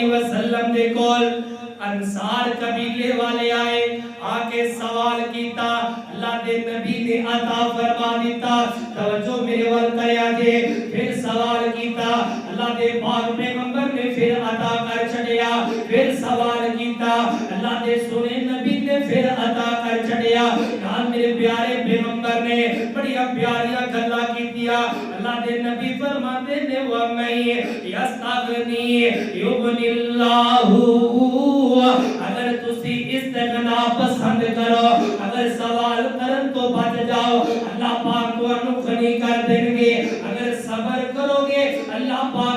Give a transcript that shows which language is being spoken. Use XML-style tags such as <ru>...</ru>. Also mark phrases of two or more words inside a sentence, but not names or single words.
<pa>وسلم دے کول انصار قبیلے والے آئے آ کے سوال کیتا اللہ دے نبی نے عطا فرما دیتا توجہ میرے ول کریا جے پھر سوال کیتا اللہ دے پاک پیغمبر نے پھر عطا کر چھڑیا پھر سوال کیتا اللہ دے سونے نبی نے پھر عطا کر چھڑیا نال میرے پیارے پیغمبر نے بڑی پیاریاں گلاں کیتیاں اللہ دے نبی فرماتے نے</pa> <ar>و میں یستغنی یغنی اللہ</ar> <pa>اگر تسی استغنا پسند کرو اگر سوال کرن تو بچ جاؤ اللہ پاک تانوں غنی کر دیں گے اگر صبر کرو گے اللہ پاک</pa>